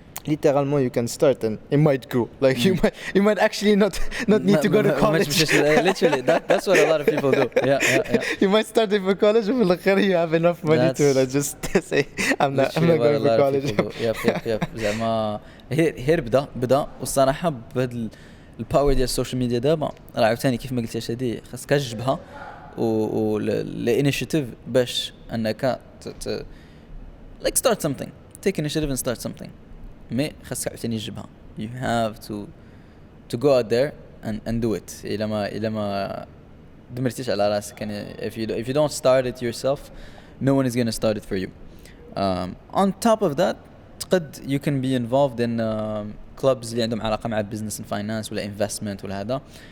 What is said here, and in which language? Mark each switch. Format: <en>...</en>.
<en>Literally you can start and it might grow. Like you might actually not need to go to college. Literally, that's what a lot of people do. Yeah. You might start it for college, but like you have enough money to just say I'm not going for college. Yep.</en> <ar>زعما هير بدا والصراحه بهذا الباور ديال السوشيال ميديا دابا راه عاوتاني كيف ما قلتي هادي خاصك تجبها والانيشيتيف باش انك</ar> <en>like start something, take initiative and start something.</en> <ar>مي خاصك عاوتاني تجبها.</ar> <en>You have to go out there and do it.</en> <ar>إلا ما دمرتيش على راسك يعني</ar> <en>if you don't start it yourself, no one is gonna start it for you. On top of that, you can be involved in clubs</en> <ar>اللي عندهم علاقة مع</ar> <en>business and finance ولا investment</en> <ar>ولا هذا.</ar>